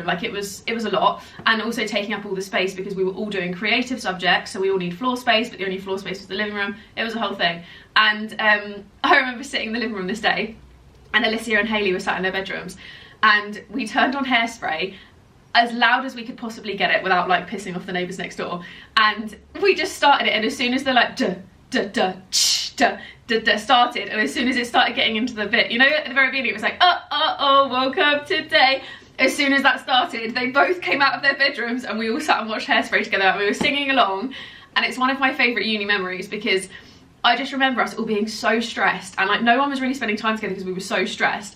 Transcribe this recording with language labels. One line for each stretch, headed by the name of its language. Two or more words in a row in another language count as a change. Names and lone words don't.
English: Like, it was a lot, and also taking up all the space because we were all doing creative subjects, so we all need floor space, but the only floor space was the living room. It was a whole thing. And I remember sitting in the living room this day, and Alicia and Hayley were sat in their bedrooms, and we turned on Hairspray as loud as we could possibly get it without like pissing off the neighbours next door, and we just started it, and as soon as they're like duh duh duh ch duh duh duh started, and as soon as it started getting into the bit, you know, at the very beginning it was like oh woke up today. As soon as that started, they both came out of their bedrooms and we all sat and watched Hairspray together, and we were singing along. And it's one of my favourite uni memories because I just remember us all being so stressed, and like no one was really spending time together because we were so stressed.